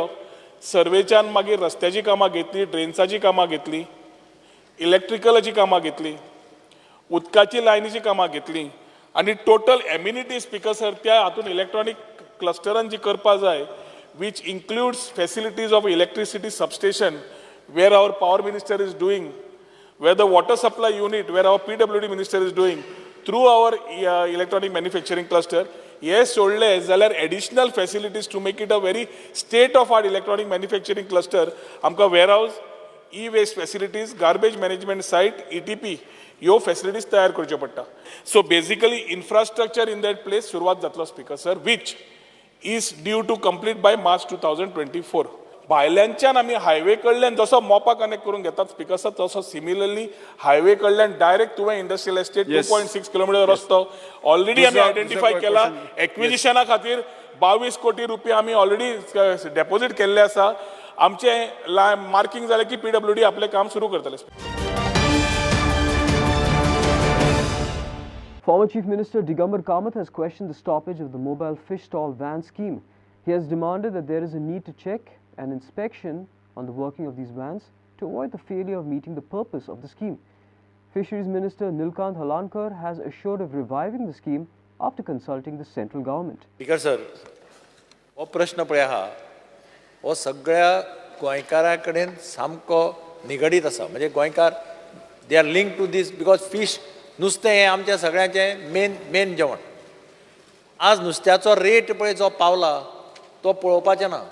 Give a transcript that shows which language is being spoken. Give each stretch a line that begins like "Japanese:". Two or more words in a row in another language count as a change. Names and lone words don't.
Konkani: सर्वेच्यान मागीर रस्त्याची कामां घेतली, ड्रेन्साची कामां घेतली, इलेक्ट्रिकलाची कामां घेतली, उदकाची लायनीची कामां घेतली आनी
English: total amenity speaker sir
Konkani: त्या हातून इलेक्ट्रॉनिक क्लस्टरान जी करपा जाय
English: which includes facilities of electricity substation, where our power minister is doing, where the water supply unit, where our PWD minister is doing, through our electronic manufacturing cluster, yes,
Konkani: सोडले जाल्यार
English: additional facilities to make it a very state-of-art electronic manufacturing cluster. आमकां warehouse, e-waste facilities, garbage management site, ETP,
Konkani: ह्यो facilities तयार करच्यो पडटा.
English: So basically, infrastructure in that place
Konkani: सुरवात जातलो
English: speaker sir, which is due to complete by March 2024.
Konkani: भायल्यांच्यान आमी हायवे कडल्यान जसो मोपा कनेक्ट करून घेतात
English: speaker sir
Konkani: तसो सिमिलरली हायवे कडल्यान डायरेक्ट तुवें
English: industrial estate
Konkani: 2.6 किलोमीटर रस्तो ऑलरेडी आमी आयडेंटिफाय केला. एक्विजिशना खातीर 22 कोटी रुपया आमी ऑलरेडी डेपॉझिट केल्ले आसा. आमचे मार्किंग जालें की PWD आपलें काम सुरू करतले.
English: Former Chief Minister Digambar Kamath has questioned the stoppage of the mobile fish stall van scheme. He has demanded that there is a need to check an inspection on the working of these vans to avoid the failure of meeting the purpose of the scheme. Fisheries Minister Nilkant Halankar has assured of reviving the scheme after consulting the central government. Speaker sir,
Konkani: हो प्रश्न पळय आहा हो सगळ्या गोंयकारा कडेन सामको निगडीत आसा. म्हणजे गोंयकार
English: they are link to this because
Konkani: फीश नुस्तें हें आमच्या सगळ्यांचें मेन जेवण. आज नुस्त्याचो रेट पळय जो पावला तो पळोवपाचें ना.